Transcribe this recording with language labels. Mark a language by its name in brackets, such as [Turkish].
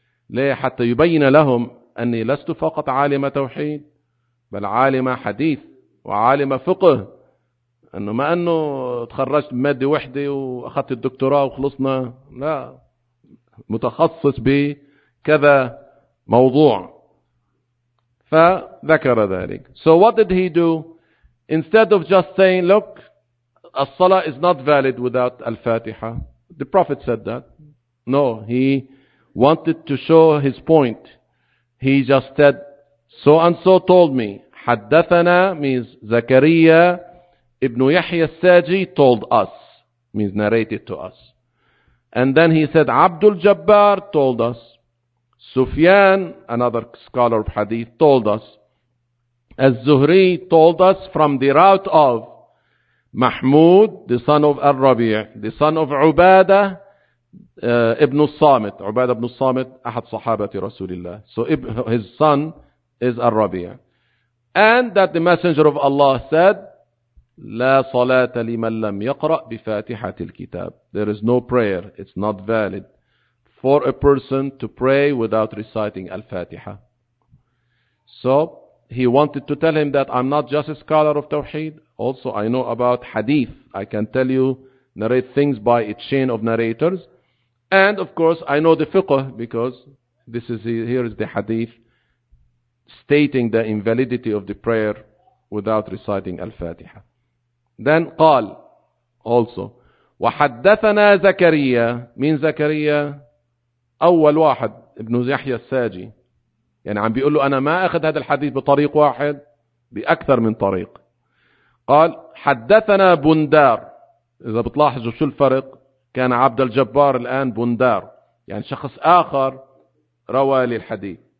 [Arabic] ليه؟ حتى يبين لهم أني لست فقط عالم توحيد بل عالم حديث وعالم فقه، أنه ما أنه تخرجت مادة وحدة وأخذت الدكتوراه وخلصنا، لا، متخصص بكذا موضوع. فذكر ذلك. [English] So what did he do? Instead of just saying, look, الصلاة is not valid without الفاتحة. The Prophet said that. No, he wanted to show his point. He just said, so and so told me. حدثنا means زكريا ابن يحيى الساجي told us, means narrated to us. And then he said, عبد الجبار told us. سفيان, another scholar of hadith, told us. الزهري told us from the route of محمود, the son of الربيع, the son of عبادة ابن الصامت. [Arabic] عبادة ابن الصامت, أحد صحابة رسول الله. [English] So his son is الربيع. And that the messenger of Allah said, [Arabic] لا صلاة لمن لم يقرأ بفاتحة الكتاب. [English] There is no prayer. It's not valid for a person to pray without reciting Al-Fatiha. So he wanted to tell him that I'm not just a scholar of Tawheed. Also, I know about Hadith. I can tell you, narrate things by a chain of narrators. And of course, I know the Fiqh, because this is, here is the Hadith stating the invalidity of the prayer without reciting Al-Fatiha. Then قال also وحدثنا زكريا. [Arabic] مين زكريا؟ أول واحد ابن يحيى الساجي. يعني عم بيقول له أنا ما أخذ هذا الحديث بطريق واحد، بأكثر من طريق. قال حدثنا بندار. إذا بتلاحظوا شو الفرق، كان عبد الجبار الآن بندار، يعني شخص آخر روى للحديث.